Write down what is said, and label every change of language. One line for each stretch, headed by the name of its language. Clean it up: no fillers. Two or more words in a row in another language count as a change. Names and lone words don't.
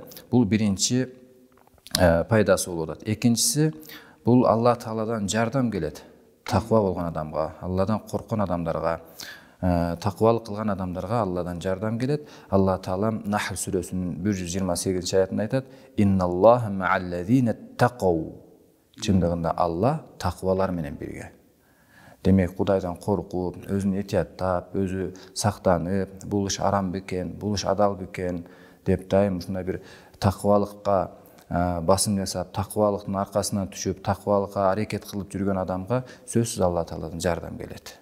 Kyrgyz: Бул биринчи пайдасы болуп атат. Экинчиси, бул Алла Тааладан жардам келет. Тақва болгон адамга, Алладан корккон адамдарга, тақвалык кылган адамдарга Алладан жардам келет. Алла Таала Нахл сүрөсүнүн 128 аятында айтат:
Arabic: "إن الله مع الذين اتقوا".
Kyrgyz: Чындыгында Алла тақвалар менен бирге. Демек, Кудайдан коркуп, өзүн этияттап, өзү сактанып, бул иш арам бекен, бул иш адал бекен деп дайым ушундай бир тақвалыкка басым жасап, тақвалыктын аркасынан түшүп, тақвалыкка аракет кылып жүргөн адамга сөзсүз Алла Тааладан жардам келет.